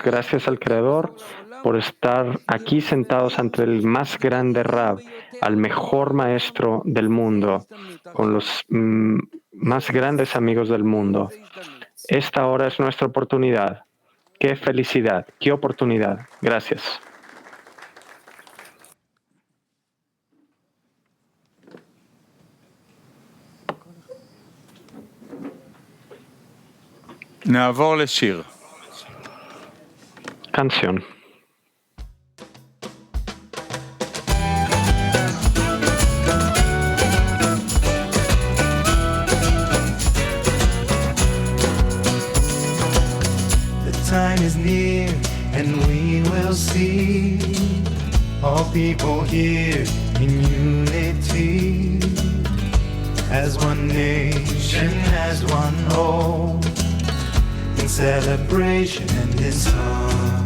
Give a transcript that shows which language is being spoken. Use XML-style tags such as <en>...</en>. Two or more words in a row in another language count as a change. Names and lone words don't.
<es>Gracias al Creador por estar aquí sentados ante el más grande Rab, al mejor maestro del mundo, con los más grandes amigos del mundo. Esta hora es nuestra oportunidad. ¡Qué felicidad! ¡Qué oportunidad! Gracias.</es> <he>נעבור לשיר.</he> <es>Canción.</es> <en>The time is near and we will see all people here in unity, as one nation, as one whole, in celebration and in song.</en>